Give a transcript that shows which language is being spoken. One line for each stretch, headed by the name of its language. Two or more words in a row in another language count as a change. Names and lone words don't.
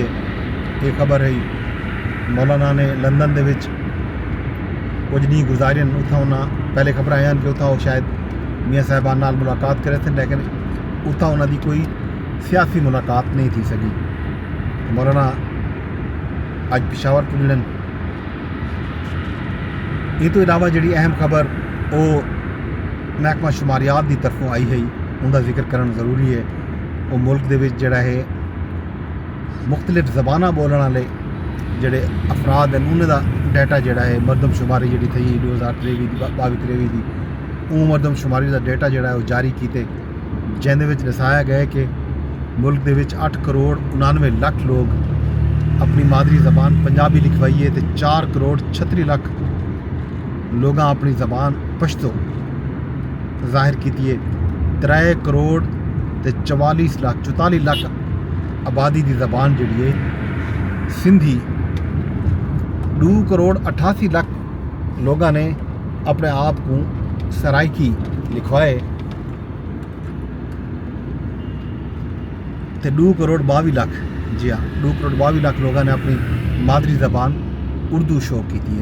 Punjabi: یہ خبر ہے مولانا نے لندن دے وچ کچھ نہیں گزارے، اتھا انہیں پہلے خبر آئیں کہ اتھا وہ شاید میاں صاحبان نال ملاقات کرے تھے، لیکن اتھا انہوں دی کوئی سیاسی ملاقات نہیں تھی سکی۔ مولانا اج پشاور پہنچن۔ یہ تو علاوہ جڑی اہم خبر وہ محکمہ شماریات دی طرفوں آئی ہے،
Urdu: ان کا ذکر کرنا ضروری ہے۔
Punjabi: وہ ملک دے وچ جڑا ہے مختلف زباناں بولنے والے جڑے افراد ہیں، انہوں دا ڈیٹا جڑا ہے مردم شماری جڑی تھی 2023 دی 22-23 دی، وہ مردم شماری دا ڈیٹا جڑا ہے وہ جاری کیتے، جن دے وچ دسایا گیا کہ ملک دے وچ 8 کروڑ 99 لاکھ لوگ اپنی مادری زبان پنجابی لکھوائی ہے، تے 4 کروڑ 36 لاکھ لوگاں اپنی زبان پشتو ظاہر کیتی ہے۔ 3 کروڑ تے 44 لاکھ آبادی دی زبان جڑی ہے سندھی، 2 کروڑ 88 لاکھ لوگاں نے اپنے آپ کو سرائکی لکھوائے، تے 2 کروڑ 22 لاکھ 2 کروڑ 22 لاکھ
Urdu: لوگوں نے اپنی مادری زبان اردو شو کی ہے۔